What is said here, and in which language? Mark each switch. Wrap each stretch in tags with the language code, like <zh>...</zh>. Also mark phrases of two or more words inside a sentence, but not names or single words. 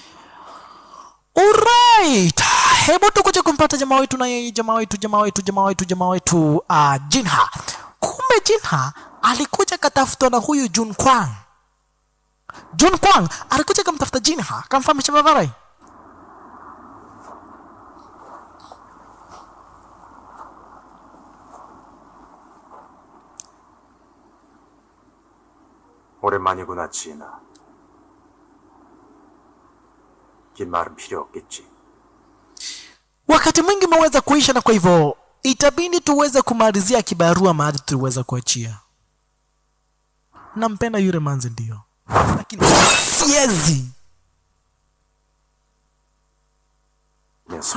<sw>Alright, hebu tukuje kumpata jamaa wetu na yeye jamaa wetu Jinha. Kumbe Jinha alikuja katafutwa na huyu Jun Kwang. Jun Kwang alikuja kumtafuta Jinha, kamfahamisha babarai.</sw> <ko>오랜만이구나, 지인아. 긴 말은 필요 없겠지.</ko> <sw>Wakati mwingi umeweza kuisha, na kwa hivyo itabidi tuweze kumalizia kibarua mahali tuweza kuachia. Nampenda yule Manzi ndio, lakini siezi. Yes.</sw>